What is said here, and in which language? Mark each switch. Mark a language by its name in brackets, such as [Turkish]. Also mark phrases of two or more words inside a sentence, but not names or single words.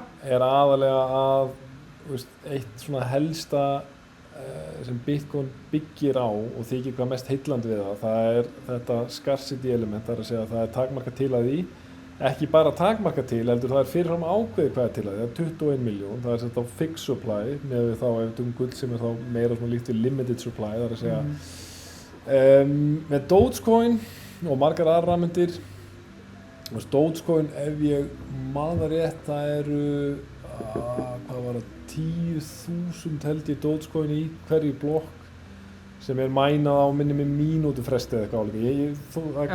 [Icelandic] Er aðalega að eitt svona helsta sem Bitcoin byggir á og þykir hvað mest heillandi við það er þetta [English] scarcity element, [Icelandic] það er að segja að það er takmarkað til að því, ekki bara takmarkað til, heldur það er fyrirfram ákveðið hvað er til að því, það er 21 miljón, það er sett á [English] fixed supply [Icelandic] með þá ef við tökum gull sem er þá meira svona líkt við [English] limited supply, [Icelandic] það er að segja með Dogecoin og margar aðrar rafmyntir Dogecoin ef ég man það rétt það eru hvað var það 10.000 held ég Dogecoin í hverju blokk sem er mænað á minni með mínútu fresti eða eitthvað álíka.